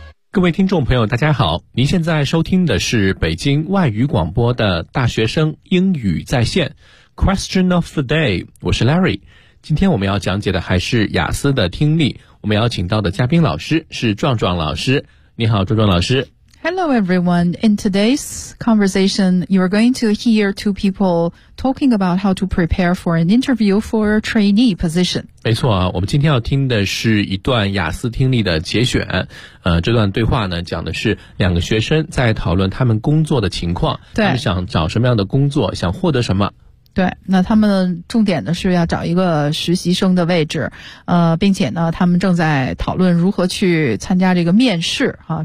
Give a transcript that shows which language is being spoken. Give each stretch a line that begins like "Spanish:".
Chinese: 各位听众朋友大家好，您现在收听的是北京外语广播的大学生英语在线
English: Question of the day，
Chinese: 我是 Larry。今天我们要讲解的还是雅思的听力，我们要请到的嘉宾老师是壮壮老师。你好，壮壮老师。
English: Hello everyone. In today's conversation, you are going to hear two people talking about how to prepare for an interview for a trainee position.
Chinese: 没错啊，我们今天要听的是一段雅思听力的节选。这段对话呢，讲的是两个学生在讨论他们工作的情况，对，他们想找什么样的工作，想获得什么。对，那他们重点的是要找一个实习生的位置，并且呢他们正在讨论如何去参加这个面试啊。